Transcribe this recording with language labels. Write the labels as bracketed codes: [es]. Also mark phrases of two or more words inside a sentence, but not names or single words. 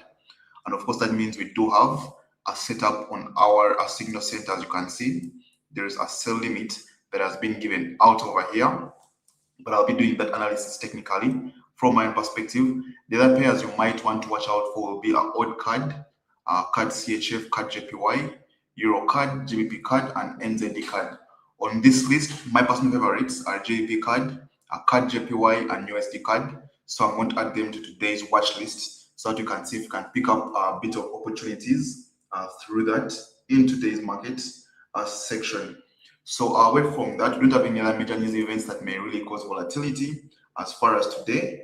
[en] And of course, that means we do have a setup on our signal center. As you can see, there is a sell limit that has been given out over here. But I'll be doing that analysis technically from my own perspective. The other pairs you might want to watch out for will be an odd CAD, CAD CHF, CAD JPY, Euro CAD, GBP CAD, and NZD CAD. On this list, my personal favorites are GBP CAD, CAD JPY, and USD CAD. So I'm going to add them to today's watch list so that you can see if you can pick up a bit of opportunities through that in today's market section. So away from that, we don't have any other major news events that may really cause volatility as far as today.